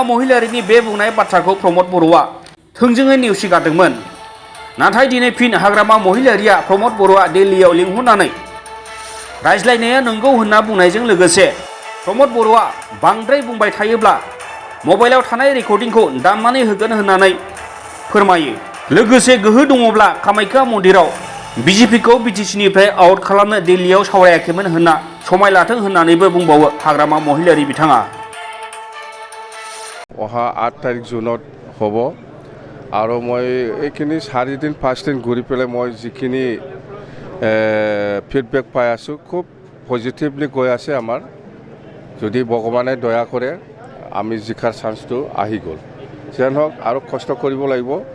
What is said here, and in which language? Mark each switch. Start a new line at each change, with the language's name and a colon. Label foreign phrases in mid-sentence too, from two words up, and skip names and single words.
Bodo: महिलारिनि बे बुंनाय बाथ्राखौ प्रम'द बर'आ थोंजोङै नेवसिगारदोंमोन नाथाय दिनै फिन हाग्रामा महिलारिया प्रम'द बर'आ दिल्लीयाव लिंहरनानै रायज्लायनाया नंगौ होनना बुंनायजों लोगोसे प्रम'द बर'आ बांद्राय बुंबाय थायोब्ला मबाइलाव थानाय रेकर्डिंखौ दामनानै होगोन होननानै फोरमायो लोगोसे गोहो दङब्ला कामाख्या मन्दिराव बिजेपिखौ बिटिसिनिफ्राय आउट खालामनो दिल्लीयाव सावरायाखैमोन होनना समाय लाथों होननानैबो बुंबावो हाग्रामा महिलारि बिथाङा
Assamese: অহা 8 তাৰিখ জুনত হ'ব আৰু মই এইখিনি 4 দিন 5 দিন ঘূৰি পেলাই মই যিখিনি ফিডবেক পাই আছোঁ খুব পজিটিভলি গৈ আছে আমাৰ যদি ভগৱানে দয়া কৰে আমি জিকাৰ চান্সটো আহি গ'ল যেন হওক আৰু কষ্ট কৰিব লাগিব